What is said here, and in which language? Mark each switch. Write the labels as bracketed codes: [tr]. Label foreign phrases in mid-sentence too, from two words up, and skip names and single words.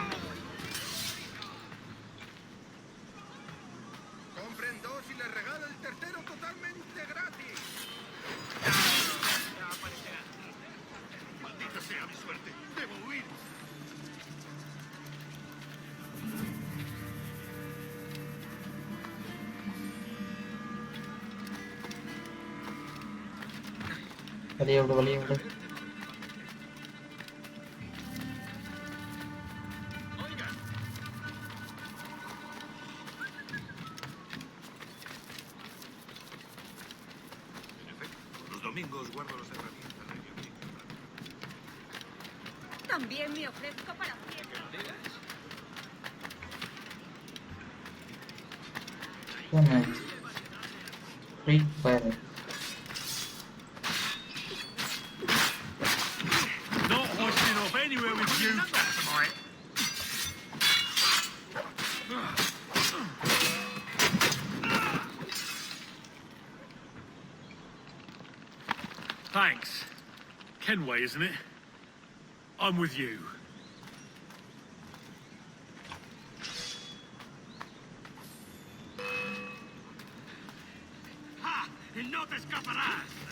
[es] Compren 2 y les regalo el tercero totalmente gratis. Ya aparecerá. Maldita sea mi suerte. Debo huir. [ta] வெளியே விடு, வெளியே விடு. [es] Los domingos guardo las herramientas de mi También me ofrezco para fiesta. [ta] என்ன ஃப்ரீ ஃபயர். [en] Not hoisting off anywhere with you. Thanks. Kenway, isn't it? I'm with you. [es] ¡Ja! ¡Y no te escaparás!